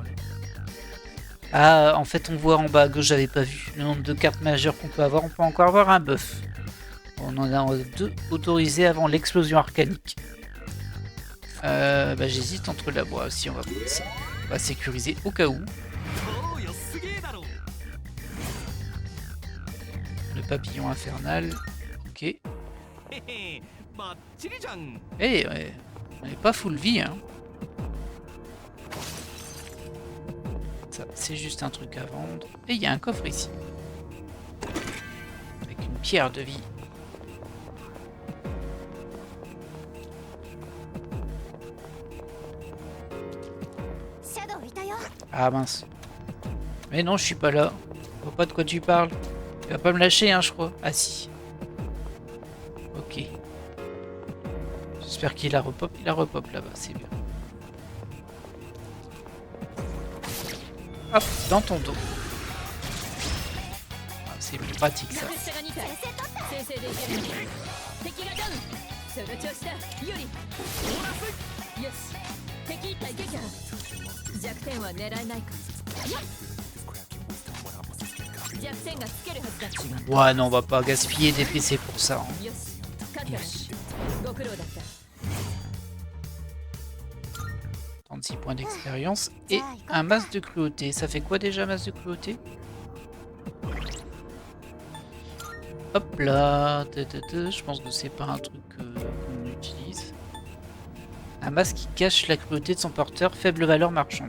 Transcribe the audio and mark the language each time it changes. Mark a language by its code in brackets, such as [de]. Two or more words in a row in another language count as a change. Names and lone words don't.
[fr] Ah, en fait, on voit en bas à gauche, j'avais pas vu le nombre de cartes majeures qu'on peut avoir. On peut encore avoir un buff. On en a 2 autorisés avant l'explosion arcanique. Bah, j'hésite entre la boîte aussi, on va prendre ça. On va sécuriser au cas où. [ja] おうよすげえだろ [fr] Le papillon infernal. Ok. [ja] へへバッチリじゃん [fr] Eh, ouais, on n'est pas full vie, hein. Ça, c'est juste un truc à vendre. Et il y a un coffre ici. Avec une pierre de vie. [ja] Shadow いたよ [fr] Ah mince. Mais non, je suis pas là. Je vois pas de quoi tu parles. Tu vas pas me lâcher, hein, je crois. Ah si. Ok. J'espère qu'il a repop. Il a repop là-bas, c'est bien. Hop, dans ton dos. Ah, c'est plus pratique ça. [ja] 下が2体先制でいける敵がダウンその調子だよりよし敵1体撃破弱点は狙えないか弱点がつけるはずだ [fr] Ouais, non, on va pas gaspiller des PC pour ça. Hein. [ja] よし勝ったなご苦労だった [fr] 36 points d'expérience et un masque de cruauté. Ça fait quoi déjà, masque de cruauté? Hop là, je pense que c'est pas un truc qu'on utilise. Un masque qui cache la cruauté de son porteur, faible valeur marchande.